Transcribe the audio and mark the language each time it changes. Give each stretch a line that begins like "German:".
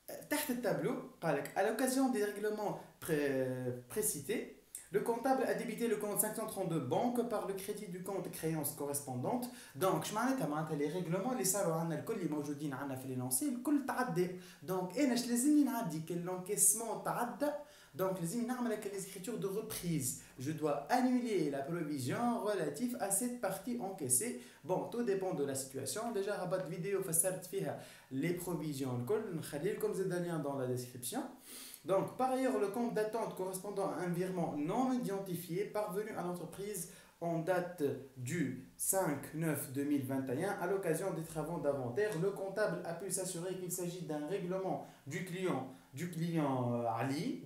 Arabic: تحت التابلو قالك
French: à l'occasion des règlements précités, le comptable a débité le compte 532 banque par le crédit du compte créance correspondante.
Arabic: Donc je معناتها les règlements اللي صاروا عندنا الكل اللي موجودين عندنا في لينونسي الكل تعدى. دونك انا اش لازمني نعدي كل l'encaissement تعدى.
French: Donc
Arabic: لازمني نعمل هكا
French: les écritures de reprise. Je dois annuler la provision relative à cette partie encaissée. Bon, tout dépend de la situation. Déjà ربط vidéo
Arabic: فسرت فيها
French: les provisions الكل،
Arabic: نخلي لكم زاد
French: lien dans la description. Donc, par ailleurs, le compte d'attente correspondant à un virement non identifié parvenu à l'entreprise en date du 5/9/2021 à l'occasion des travaux d'inventaire, le comptable a pu s'assurer qu'il s'agit d'un règlement du client Ali.